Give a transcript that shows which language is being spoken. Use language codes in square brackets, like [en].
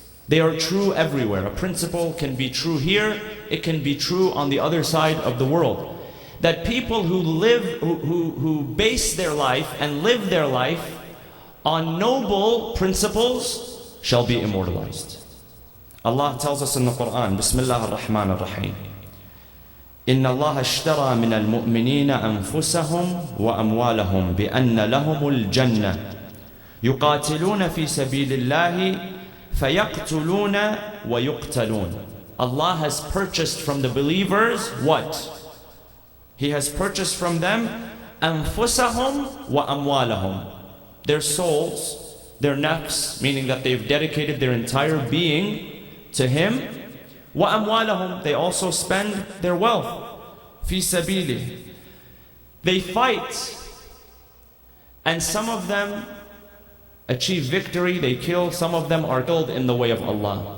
[en] They are true everywhere. A principle can be true here, it can be true on the other side of the world. That people who base their life and live their life on noble principles shall be immortalized. Allah tells us in the Quran, [ar] Bismillah ar-Rahman ar-Rahim, إن الله اشترى من المؤمنين أنفسهم وأموالهم بأن لهم الجنة يقاتلون في سبيل الله فَيَقْتُلُونَ وَيُقْتَلُونَ. [en] Allah has purchased from the believers what? He has purchased from them [ar] أَنفُسَهُمْ وَأَمْوَالَهُمْ, [en] their souls, their nafs, meaning that they've dedicated their entire being to Him. [ar] وَأَمْوَالَهُمْ, [en] they also spend their wealth. [ar] فِي سَبِيلِهِ, [en] they fight, and some of them achieve victory, they kill, some of them are killed in the way of Allah.